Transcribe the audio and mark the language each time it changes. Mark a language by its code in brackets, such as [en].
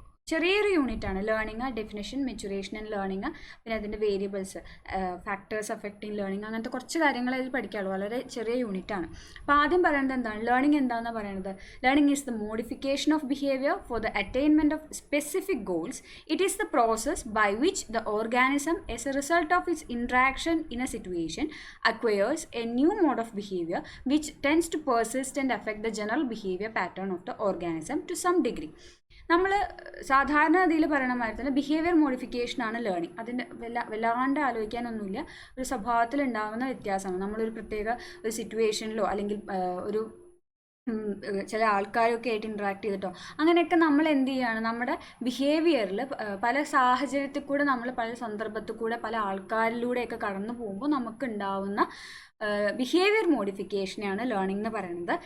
[ml] ചെറിയൊരു യൂണിറ്റാണ് learning, definition, maturation and learning, പിന്നെ അതിൻ്റെ വേരിയബിൾസ്, ഫാക്ടേഴ്സ് അഫക്റ്റിംഗ് ലേണിംഗ്, അങ്ങനത്തെ കുറച്ച് കാര്യങ്ങൾ അതിൽ പഠിക്കാനുള്ളൂ. വളരെ ചെറിയ യൂണിറ്റാണ്. അപ്പോൾ ആദ്യം പറയുന്നത് എന്താണ് ലേണിംഗ് എന്താണെന്ന് പറയുന്നത്? [en] Learning is the modification of behaviour for the attainment of specific goals. It is the process by which the organism as a result of its interaction in a situation acquires a new mode of behavior which tends to persist and affect the general behavior pattern of the organism to some degree. [ml] നമ്മൾ സാധാരണ ഗതിയിൽ പറയണ മാതിരി തന്നെ behaviour മോഡിഫിക്കേഷനാണ് learning. അതിൻ്റെ വല്ലാണ്ട് ആലോചിക്കാനൊന്നുമില്ല. ഒരു സ്വഭാവത്തിൽ ഉണ്ടാകുന്ന വ്യത്യാസമാണ്. നമ്മളൊരു പ്രത്യേക ഒരു സിറ്റുവേഷനിലോ അല്ലെങ്കിൽ ഒരു ചില ആൾക്കാരൊക്കെ ആയിട്ട് ഇൻട്രാക്ട് ചെയ്തിട്ടോ അങ്ങനെയൊക്കെ നമ്മൾ എന്ത് ചെയ്യുകയാണ്, നമ്മുടെ ബിഹേവിയറിൽ പല സാഹചര്യത്തിൽ കൂടെ, നമ്മൾ പല സന്ദർഭത്തിൽ കൂടെ, പല ആൾക്കാരിലൂടെയൊക്കെ കടന്നു പോകുമ്പോൾ നമുക്ക് ഉണ്ടാവുന്ന ബിഹേവിയർ മോഡിഫിക്കേഷനെയാണ് ലേണിംഗ് എന്ന് പറയുന്നത്.